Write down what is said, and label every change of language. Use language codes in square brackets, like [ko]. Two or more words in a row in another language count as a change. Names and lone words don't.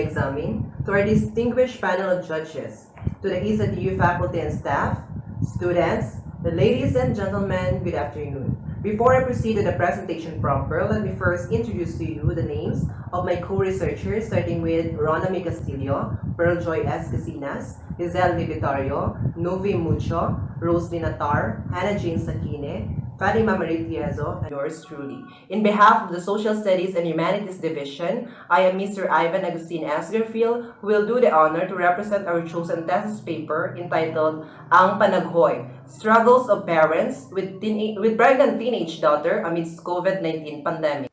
[en] Examin, to our distinguished panel of judges, to the ISAT faculty and staff, students, ladies and gentlemen, good afternoon. Before I proceed to the presentation proper, let me first introduce to you the names of my co-researchers, starting with Rona Mi Castillo, Pearl Joy S. Casinas, Giselle Libitario, Novi Mucho, Roslyn Natar, Hannah Jane Sakine, Fatima Marie Tiezo, and yours truly. In behalf of the Social Studies and Humanities Division, I am Mr. Ivan Agustin S. Garfield, who will do the honor to represent our chosen thesis paper entitled Ang Panaghoy, Struggles of Parents with Pregnant Teenage Daughter Amidst COVID-19 Pandemic.